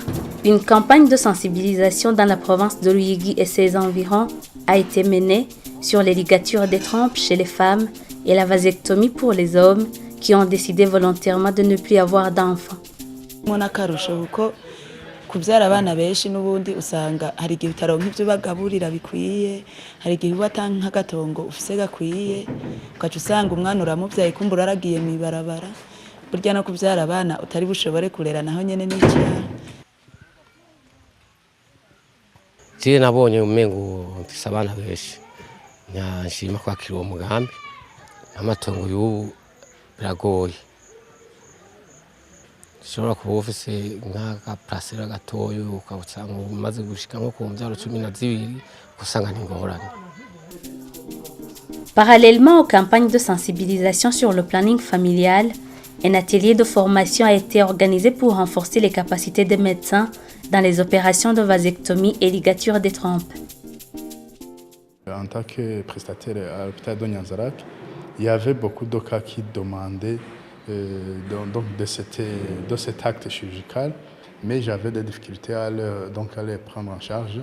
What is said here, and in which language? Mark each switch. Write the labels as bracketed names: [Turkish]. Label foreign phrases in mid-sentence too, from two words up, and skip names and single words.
[French] Une campagne de sensibilisation dans la province de Ruyigi et ses environs a été menée sur les ligatures des trompes chez les femmes et la vasectomie pour les hommes qui ont décidé volontairement de ne plus avoir d'enfants. [Rundi] Kubyara abana benshi n'ubundi usanga hari igihe utaronka ibyo bagaburira bikwiye, hari igihe ubatanga nk'agatongo ufise gakwiye, ukaca usanga umwana uramuvyaye kumbura aragiye mwibarabara, burya no kubyara abana utari bushobore kurera naho nyene n'icyaha. Je nabonye umengo mfise abana benshi, nshima kwakira uwo mugambi, amatongo y'ubu biragoye. Shobora kuba ufise nk'agaparasera gatoyo ukabusanga umaze gushika nko ku mbyaro 12 usanga ni ngorane. [French] Parallèlement aux campagnes de sensibilisation sur le planning familial, un atelier de formation a été organisé pour renforcer les capacités des médecins dans les opérations de vasectomie et ligature des trompes. En tant que prestataire à l'hôpital de Nyanza-Lac, il y avait beaucoup de cas qui demandaient de cet acte chirurgical, mais j'avais des difficultés à les prendre en charge.